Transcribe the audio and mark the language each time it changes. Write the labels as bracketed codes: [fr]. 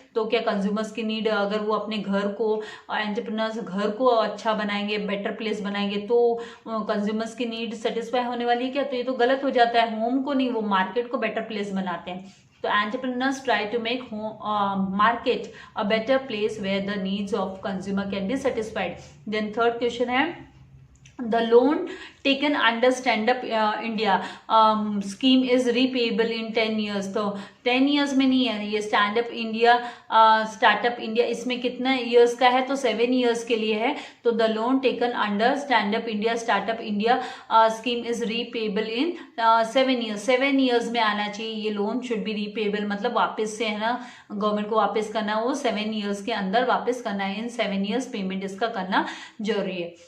[hi] तो क्या कंज्यूमर्स की नीड, अगर वो अपने घर को, एंटरप्रेन्योर्स घर को अच्छा बनाएंगे, बेटर प्लेस बनाएंगे, तो कंज्यूमर्स की नीड सेटिस्फाई होने वाली है क्या? तो ये तो गलत हो जाता है, होम को नहीं, वो मार्केट को बेटर प्लेस बनाते हैं। [en] तो entrepreneurs try to make market a better place where the needs of consumer can be satisfied. Then third question है, the loan taken under stand up India scheme is repayable in 10 years। [hi] तो 10 years में नहीं है, ये stand up India, startup India, इसमें कितना years का है? तो 7 ईयर्स के लिए है। [en] तो the loan taken under stand up India, startup India scheme is repayable in 7 years. [hi] 7 years में आना चाहिए ये लोन, शुड बी रीपेबल, मतलब वापस से है ना, गवर्नमेंट को वापस करना, वो 7 ईयर्स के अंदर वापस करना है, इन 7 ईयर्स पेमेंट इसका करना जरूरी है।